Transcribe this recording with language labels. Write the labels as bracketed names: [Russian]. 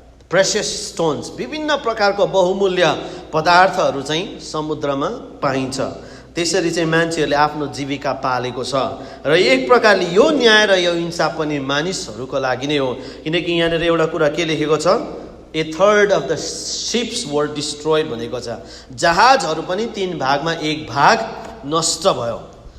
[Nepali] Precious stones, विभिन्न प्रकारको बहुमूल्य पदार्थहरू चाहिँ समुद्रमा पाइन्छ। त्यसरी चाहिँ मान्छेहरूले आफ्नो जीविका पालेको छ। र एक प्रकारले यो न्याय र यो इन्साफ पनि मानिसहरूको लागि नै हो किनकि यहाँनिर एउटा कुरा के लेखेको छ? [English] 1/3 of the ships were destroyed [Nepali] भनेको छ। जहाजहरू पनि 3 भागमा 1 भाग नष्ट भयो।